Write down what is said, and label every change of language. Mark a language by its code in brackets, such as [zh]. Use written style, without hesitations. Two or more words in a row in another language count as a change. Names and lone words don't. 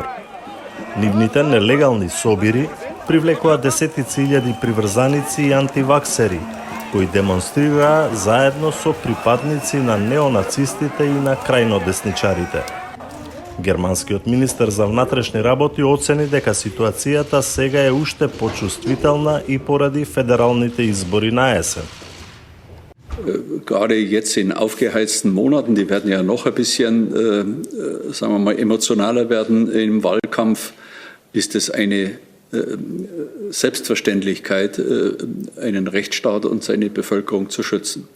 [mk] Нивните нелегални собири привлекоа десетици илјади приврзаници и антиваксери, кои демонстрираа заедно со припадници на неонацистите и на крајнодесничарите. Германскиот министер за внатрешни работи оцени дека ситуацијата сега е уште почувствителна и поради федералните избори на есен. [de] Gerade jetzt in aufgeheizten Monaten, die werden ja noch ein bisschen, sagen wir mal, emotionaler werden im Wahlkampf, ist es eine Selbstverständlichkeit, einen Rechtsstaat und seine Bevölkerung zu schützen.